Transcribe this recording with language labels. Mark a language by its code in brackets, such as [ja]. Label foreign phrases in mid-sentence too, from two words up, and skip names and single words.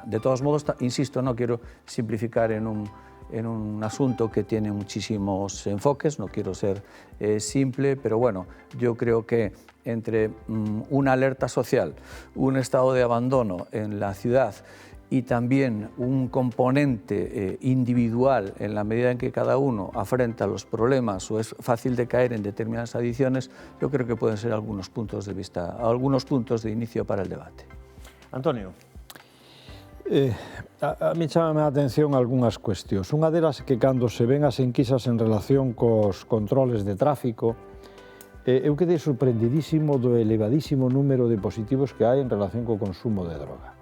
[es] De todos modos, insisto, no quiero simplificar en un asunto que tiene muchísimos enfoques, no quiero ser simple, pero bueno, yo creo que entre una alerta social, un estado de abandono en la ciudad y también un componente individual en la medida en que cada uno afrenta los problemas o es fácil de caer en determinadas adicciones, yo creo que pueden ser algunos puntos de vista, algunos puntos de inicio para el debate. Antonio. [gl] A mí chámame a atención algunhas cuestións. Unha delas é que cando se ven as enquisas en relación cos controles de tráfico, eu quedei sorprendidísimo do elevadísimo número de positivos que hai en relación co consumo de droga.